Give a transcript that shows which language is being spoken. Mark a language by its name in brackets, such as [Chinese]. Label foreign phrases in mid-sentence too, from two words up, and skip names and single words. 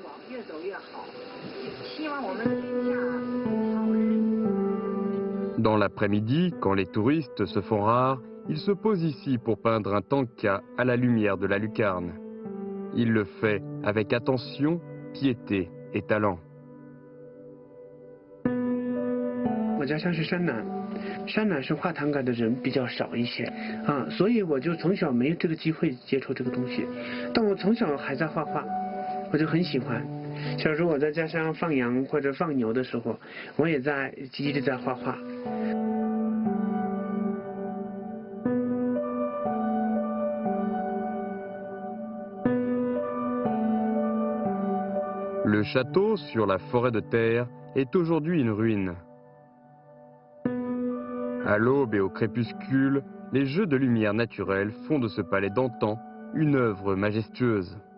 [French] Dans l'après-midi, quand les touristes se font rares, il se pose ici pour peindre un tanka à la lumière de la lucarne. Il le fait avec attention, piété et talent. [Chinese] 我家乡是山南，山南是画唐卡的人比较少一些啊，所以我就从小没有这个机会接触这个东西。但我从小还在画画，我就很喜欢。小时候我在家乡放羊或者放牛的时候，我也在一直在画画。 [French] Le château sur la forêt de terre est aujourd'hui une ruine. À l'aube et au crépuscule, les jeux de lumière naturelle font de ce palais d'antan une œuvre majestueuse.